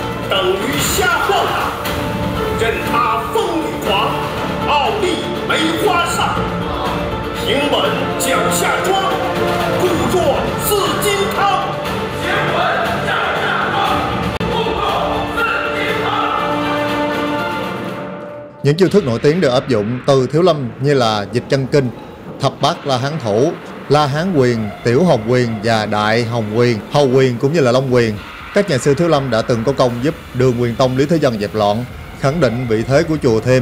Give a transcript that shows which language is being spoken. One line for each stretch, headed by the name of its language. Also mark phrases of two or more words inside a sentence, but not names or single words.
Chinese: 等于瞎晃荡。任他风雨狂，傲立梅花上。平稳脚下庄，故作似金汤。平稳脚下庄，故作似金汤。
Vietnamese: Những chiêu thức nổi tiếng được áp dụng từ Thiếu Lâm như là dịch chân kinh, thập bát la hán thủ, la hán quyền, tiểu hồng quyền và đại hồng quyền, hầu quyền cũng như là long quyền. Các nhà sư Thiếu Lâm đã từng có công giúp Đường Huyền Tông Lý Thế Dân dẹp loạn, khẳng định vị thế của chùa thêm.